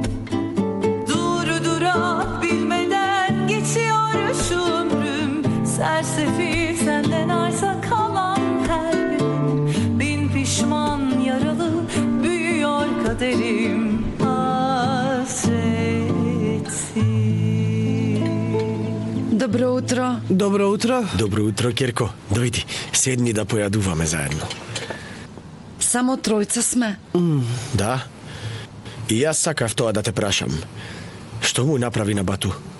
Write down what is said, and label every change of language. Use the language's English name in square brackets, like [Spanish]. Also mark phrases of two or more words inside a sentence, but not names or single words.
[Turkish] Durak bilmeden geçiyor şu ömrüm. Sersefil senden arta kalan her günüm. Bin pişman yaralı büyüyor kaderim, hasretim. [Macedonian] Добро утро. Добро утро. Добро утро, Керко. Дојди, седни да појадуваме заедно. Само тројца сме. Да. И јас сакав тоа да те прашам. Што му направи на Бату?